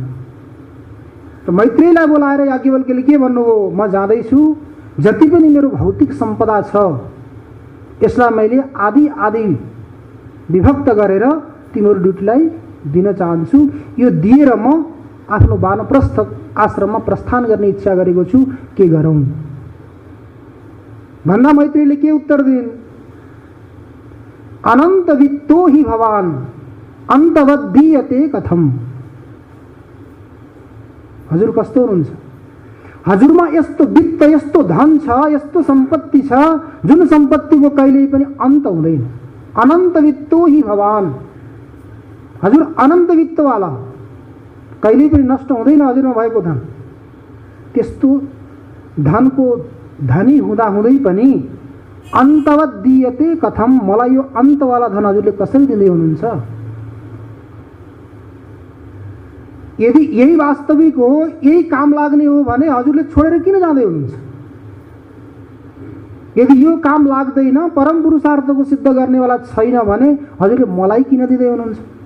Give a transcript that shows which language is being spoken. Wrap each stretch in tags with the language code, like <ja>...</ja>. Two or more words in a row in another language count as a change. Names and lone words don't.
<ne>त मैत्रेयीलाई बोलाएर याज्ञवल्क्यले के भन्नुभयो, म जाँदैछु, जति पनि मेरो भौतिक सम्पदा छ यसलाई मैले आदि आदि विभक्त गरेर तिम्रो ड्युटीलाई दिन चाहन्छु। यो दिएर म आफ्नो वानप्रस्थ आश्रममा प्रस्थान गर्ने इच्छा गरेको छु, के गरौँ भन्दा मैत्रेयीले के उत्तर दिइन्,</ne> <sa>अनन्त वित्तो हि भवान् अन्तवत् दीयते कथम।</sa> <ne>हजुर कस्तो हुनुहुन्छ, हजुरमा यस्तो वित्त, यस्तो धन छ, यस्तो सम्पत्ति छ जुन सम्पत्तिको कहिल्यै पनि अन्त हुँदैन।</ne> <sa>अनन्त वित्तो हि भवान्,</sa> <ne>हजुर अनन्त वित्तवाला, कहिल्यै पनि नष्ट हुँदैन हजुरमा भएको धन। त्यस्तो धनको धनी हुँदा हुँदै पनि</ne> <sa>अन्तवत् दीयते कथम,</sa> <ne>मलाई यो अन्तवाला धन हजुरले कसरी दिँदै हुनुहुन्छ। यदि यही वास्तविक हो, यही काम लाग्ने हो भने हजुरले छोडेर किन जाँदै हुनुहुन्छ। यदि यो काम लाग्दैन, परम पुरुषार्थको सिद्ध गर्नेवाला छैन भने हजुरले मलाई किन दिँदै हुनुहुन्छ।</ne>